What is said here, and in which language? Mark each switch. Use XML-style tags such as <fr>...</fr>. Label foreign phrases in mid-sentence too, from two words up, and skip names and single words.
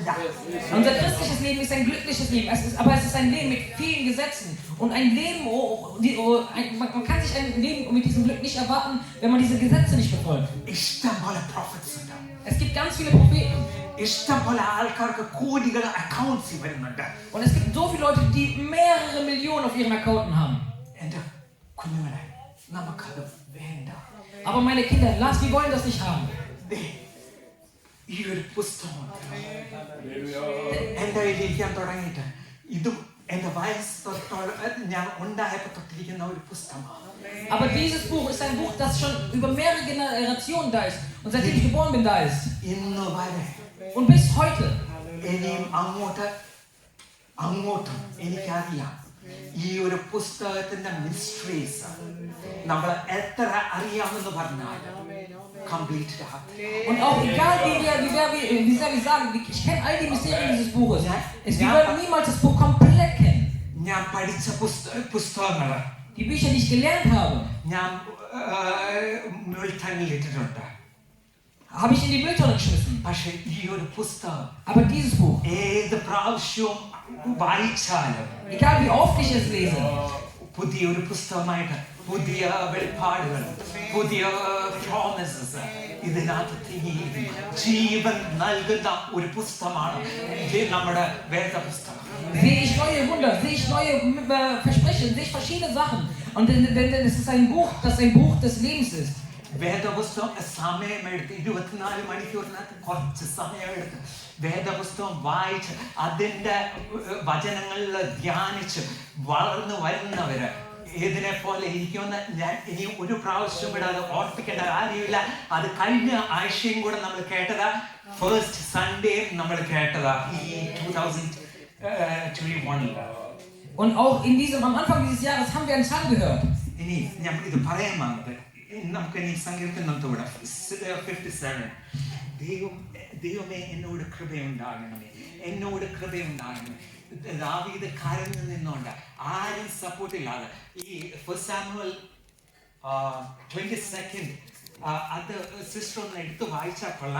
<de>Unser christliches Leben ist ein glückliches Leben, aber es ist ein Leben mit vielen Gesetzen. Und ein Leben, man kann sich ein Leben mit diesem Glück nicht erwarten, wenn man diese Gesetze nicht befolgt.</de> <ml>ഇഷ്ടംപോലെ prophets ഉണ്ട്.</ml> <de>Es gibt ganz viele Propheten.</de> <ml>ഇഷ്ടംപോലെ ആൾക്കാർക്ക് കോടികൾ അക്കൗണ്ട്സ് വരുന്നുണ്ട്.</ml> <de>Und es gibt so viele Leute, die mehrere Millionen auf ihren Accounten haben.</de> <ml>എന്റെ കുഞ്ഞുങ്ങളെ, നമുക്കത് വേണ്ട.</ml> <de>Aber meine Kinder, wir wollen das nicht haben.</de> <ml>ഈ ഒരു പുസ്തകം എന്റെ കയ്യിലിരിക്കാൻ തുടങ്ങിയിട്ട് ഇതും എന്റെ വയസ്സ് തൊട്ട് ഞാൻ ഉണ്ടായപ്പോൾ തൊട്ടിരിക്കുന്ന ഒരു പുസ്തകമാണ്.</ml> <de>Aber dieses Buch ist ein Buch, das schon über mehrere Generationen da ist und seitdem ich geboren bin da ist.</de> <ml>ഇന്ന് വരെ</ml> <de>Und bis heute.</de> <ml>ഇനിയും അങ്ങോട്ടും എനിക്കറിയാം ഈ ഒരു പുസ്തകത്തിന്റെ മിസ്റ്ററീസ് നമ്മൾ എത്ര അറിയാമെന്ന് പറഞ്ഞാൽ</ml> <de>completed hat. Und auch egal wie sehr wir sagen, ich kenne all die Mysterien dieses Buches. Wir werden niemals das Buch komplett kennen.</de> <ml>ഞാൻ പഠിച്ച പുസ്തകങ്ങൾ,</ml> <de>die Bücher, die ich gelernt habe,</de> <ml>ഞാൻ മുൾട്ടണിലിട്ടിട്ടുണ്ട്.</ml> <de>habe ich in die Mülltonne geschmissen.</de> <ml>പക്ഷേ ഈ ഒരു പുസ്തകം,</ml> <de>aber dieses Buch,</de> <ml>ഏത് പ്രാവശ്യവും വായിച്ചാലും,</ml> <de>egal wie oft ich es lese,</de> <ml>പുതിയൊരു പുസ്തകമായിട്ട് പുതിയ വെളിപ്പാടുകൾ, പുതിയ പ്രോമിസസ് ഇതിനകത്ത് ജീവൻ നൽകുന്ന ഒരു പുസ്തകമാണ് നമ്മുടെ വേദപുസ്തകം.</ml> <de>Sehe ich neue Wunder, sehe ich neue Versprechen, sehe ich verschiedene Sachen. Und denn es ist ein Buch, das ein Buch des Lebens ist.</de> <ml>വേദപുസ്തകം സമയമെടുത്ത് 24 മണിക്കൂറിനകത്ത് കുറച്ച് സമയമെടുത്ത് വേദപുസ്തകം വായിച്ച് അതിൻ്റെ വചനങ്ങളിൽ ധ്യാനിച്ച് വളർന്നു വരുന്നവര് ഇതിനെ പോലെ ഇരിക്കുമെന്ന് ഞാൻ ഇനി ഒരു പ്രാവശ്യം കൂടെ അത് ഓർപ്പിക്കേണ്ട കാര്യമില്ല. അത് കഴിഞ്ഞ ആഴ്ചയും കൂടെ നമ്മൾ കേട്ടതാ,</ml> <en>first Sunday</en> <ml>നമ്മൾ കേട്ടതാ ഈ 2021.</ml> <de>Und auch am Anfang dieses Jahres haben wir einen Psalm gehört.</de> <ml>ഇനി ഞാൻ ഇത് പറയാൻ വന്നത്, നമുക്ക് ഇനി സങ്കീർത്തനം തൊടാം. 57. ദൈവമേ എന്നോട് കൃപയുണ്ടാകണമേ, എന്നോട് കൃപയുണ്ടാകണമേ. ദാവീദ് കരഞ്ഞു നിന്നുകൊണ്ട് ആരും സപ്പോർട്ട് ഇല്ലാതെ ഈ 1 Samuel 22 അത് സിസ്റ്റർ ഒന്ന് എടുത്ത് വായിച്ചാൽ കൊള്ളാം.</ml>